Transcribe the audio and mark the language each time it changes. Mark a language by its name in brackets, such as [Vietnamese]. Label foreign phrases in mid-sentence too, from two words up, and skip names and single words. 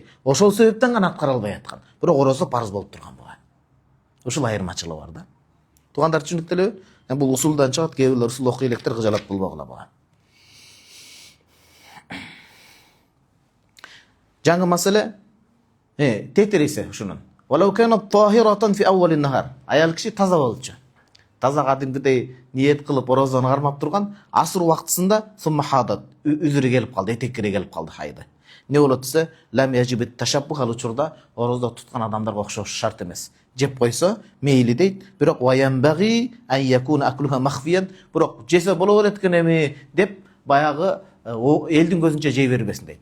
[Kyrgyz] Ошол себептен гана аткара албай аткан. Бирок орозо парыз болуп турган буга. Ушул айырмачылыгы бар да. Туугандар түшүнүктүү элеби? Бул усулдан чыгат, кээ бирлер усул окуй электер кыжалат болбогула буга. Жаңы маселе тетириси ушунун. [Arabic] ولو كانت طاهرة في أول النهار. [Kyrgyz] Аял киши таза болчу. Таза кадимгидей ниет кылып орозону кармап турган, асыр убактысында [Arabic] ثم حاضت, [Kyrgyz] үзүрү келип калды, этеккири келип калды хайды. Не болот десе, [Arabic] لم يجب التشبه, [Kyrgyz] ал учурда орозо туткан адамдарга окшош шарт эмес. Жеп койсо мейли дейт, бирок [Arabic] وينبغي أن يكون أكلها مخفيا, [Kyrgyz] бирок жесе боло берет экен эми деп баягы элдин көзүнчө жей бербесин дейт.